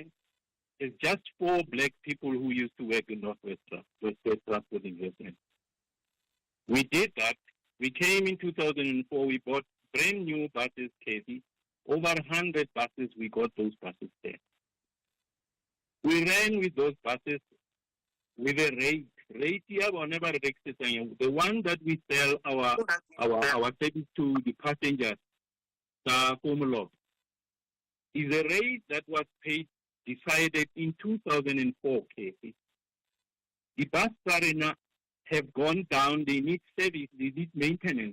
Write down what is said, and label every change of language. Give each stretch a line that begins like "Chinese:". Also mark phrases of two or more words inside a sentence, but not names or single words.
English: It's just 4 black people who used to work in Northwest Transport Investment. We did that. We came in 2004. We bought brand new buses, Cathy. Over 100 buses, we got those buses there. We ran with those buses with a rate rate
Tswana: ya bona ba re rekisetsang yona,
English: the one that we sell our service to the passengers, the Komolov, is a rate that was decided in 2004, Casey. The bus arena have gone down, they need service, they need maintenance.